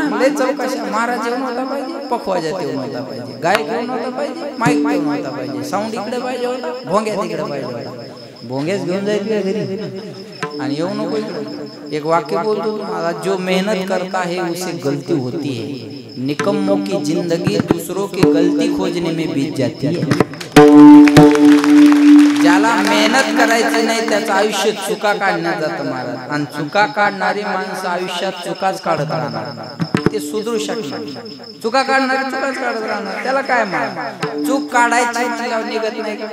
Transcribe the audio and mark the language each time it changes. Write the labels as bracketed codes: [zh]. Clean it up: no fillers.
[mr] चौकशा. महाराज जेवण होता पाहिजे, पखवाजा जेवण होता पाहिजे, गाय घेऊन होता पाहिजे, माईक घेऊन होता पाहिजे, साऊंड इकडे पाहिजे होता, भोंग्या तिकडे पाहिजे होता. भोंग्याच घेऊन जाईल घरी आणि येऊ नको इकडे. एक वाक्य बोलतो तुम्हाला, [hi] जो मेहनत करता है उसे गलती होती है, निकम्मों की जिंदगी दूसरों की गलती खोजने में बीत जाती है. [mr] ज्याला मेहनत करायची नाही त्याचं आयुष्य चुका काढण्यात जातं महाराज. आणि चुका काढणारी माणसं आयुष्यात चुकाच काढत राहणार. ते सुधरू शकणार. चुका काढणारे चुकाच काढत राहणार. त्याला काय महाराज? चूक काढायची म्हणल्यावर निघत नाही का?